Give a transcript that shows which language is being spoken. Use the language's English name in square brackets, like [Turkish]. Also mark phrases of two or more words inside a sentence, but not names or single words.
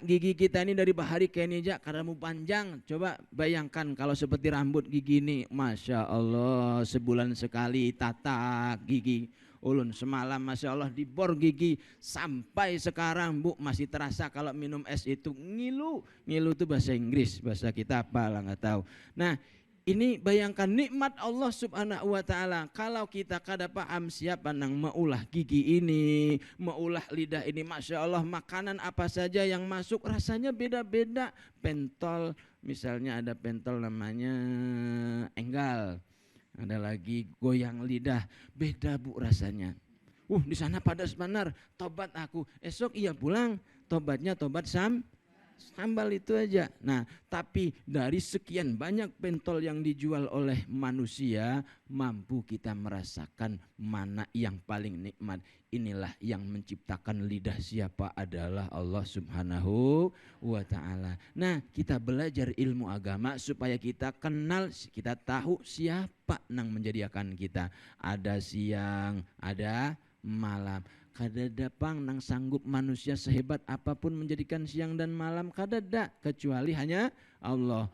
[Indonesian] Gigi kita ini dari bahari kayak aja karena mau panjang. Coba bayangkan kalau seperti rambut gigi ini, [Arabic] Masya Allah, [Indonesian] sebulan sekali tatak gigi. Ulun semalam [Arabic] Masya Allah [Indonesian] dibor gigi, sampai sekarang Bu masih terasa kalau minum es itu ngilu. Ngilu itu bahasa Inggris, bahasa kita apa lah nggak tahu. Nah, ini bayangkan nikmat [Arabic] Allah subhanahu wa ta'ala. [Banjar] Kalau kita kada paham siapa nang maulah gigi ini, maulah lidah ini, [Arabic] Masya Allah, [Indonesian] makanan apa saja yang masuk rasanya beda-beda. Pentol, misalnya ada pentol namanya enggal, ada lagi goyang lidah, beda Bu rasanya. [Banjar] Di sana padas benar, tobat aku. Esok iya pulang, tobatnya tobat sambal itu aja. [Indonesian] Nah, tapi dari sekian banyak pentol yang dijual oleh manusia, mampu kita merasakan mana yang paling nikmat. Inilah yang menciptakan lidah siapa? Adalah [Arabic] Allah subhanahu wa ta'ala. [Indonesian] Nah, kita belajar ilmu agama supaya kita kenal, kita tahu siapa yang menjadikan kita. Ada siang, ada malam. [Banjar] Kadada pang nang sanggup manusia sehebat apapun menjadikan siang dan malam, kadada, kecuali hanya Allah.